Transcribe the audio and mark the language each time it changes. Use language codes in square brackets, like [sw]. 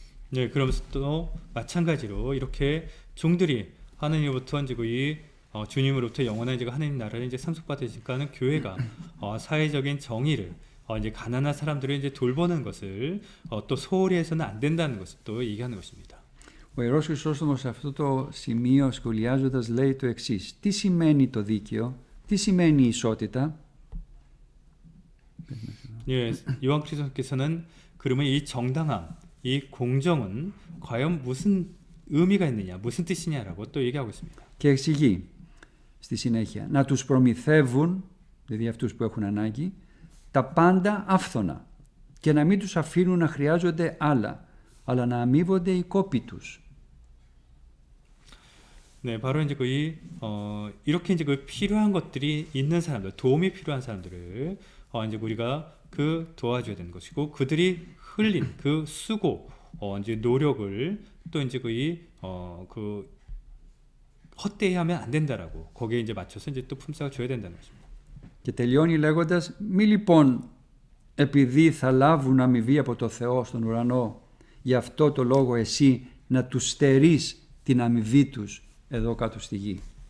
[ko] 네, 그러면서 또 마찬가지로 이렇게 종들이 하느님으로부터 이제 주님으로부터 영원한 이제 하느님 나라를 이제 상속받으니까는 교회가 사회적인 정의를 이제 가난한 사람들을 이제 돌보는 것을 또 소홀히 해서는 안 된다는 것을 또 얘기하는 것입니다. [el] Ο Ιερός Χρυσόστομος σε αυτό το σημείο σχολιάζοντας λέει το εξής. Τι σημαίνει το δίκαιο, τι σημαίνει η ισότητα. [ko] 예, 요한 그리스도께서는 그러면 이 정당함, 이 공정은 과연 무슨 의미가 있느냐, 무슨 뜻이냐라고 또 얘기하고 있습니다. [el] Και εξηγεί στη συνέχεια να τους προμηθεύουν, δηλαδή αυτούς που έχουν ανάγκη, τα πάντα άφθονα και να μην τους αφήνουν να χρειάζονται άλλα, αλλά να αμείβονται οι κόποι τους. [ko] 네, 바로 이제 이렇게 이제 필요한 것들이 있는 사람들, 도움이 필요한 사람들을 이제 우리가 그 도와줘야 되는 것이고 그들이 흘린 그 수고 이제 노력을 또 이제 그 헛되이 하면 안 된다라고 거기에 이제 맞춰서 이제 또 품삯을 줘야 된다는 것입니다. [el] Και τελειώνει λέγοντας, μη λοιπόν επειδή θα λάβουν αμοιβή από το Θεό στον ουρανό, γι' αυτό το λόγο εσύ να τους στερείς την αμοιβή τους εδώ κάτω στη γη.